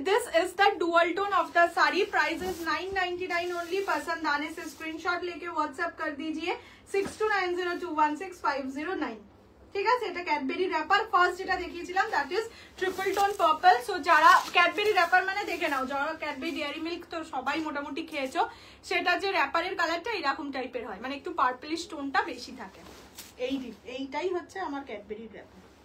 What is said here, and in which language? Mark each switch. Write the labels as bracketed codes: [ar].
[en] This is the dual tone of the saree. Price is 999 only. [hi] पसंद आने से screenshot लेके व्हाट्सएप कर दीजिए 6290216509। [bn] ঠিক আছে, এটা ক্যাডবেরি র্যাপার। ফার্স্ট যেটা দেখিয়েছিলাম [en] That is triple tone purple. [bn] So যারা ক্যাডবেরি র্যাপার মানে দেখে নাও, যারা ক্যাডবেরি ডেয়ারি মিল্ক তো সবাই মোটামুটি খেয়েছো, সেটা যে র্যাপারের কালারটা এরকম টাইপের হয়, মানে একটু পার্পলিশ টোনটা বেশি থাকে। এইটাই হচ্ছে আমার ক্যাডবেরি র্যাপার।